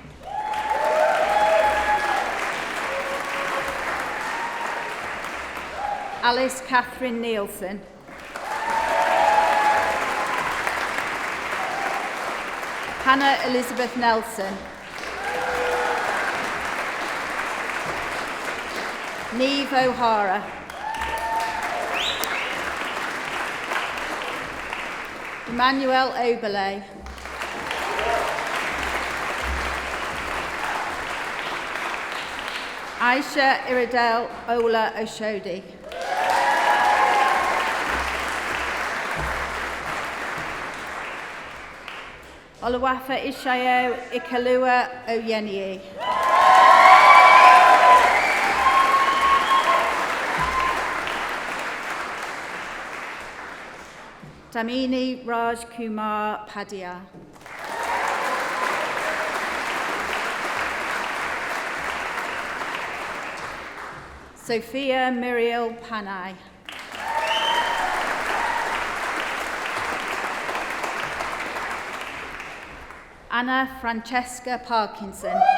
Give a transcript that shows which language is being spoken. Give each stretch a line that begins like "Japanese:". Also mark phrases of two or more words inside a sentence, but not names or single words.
English: Alice Catherine Nielsen. Hannah Elizabeth Nelson. Neve O'Hara. Emmanuel Oberle. Aisha Iridel Ola Oshodi. Oluwafa Ishayo Ikalua Oyenie. Damini Raj Kumar Padia. Sophia Muriel Panay. Anna Francesca Parkinson.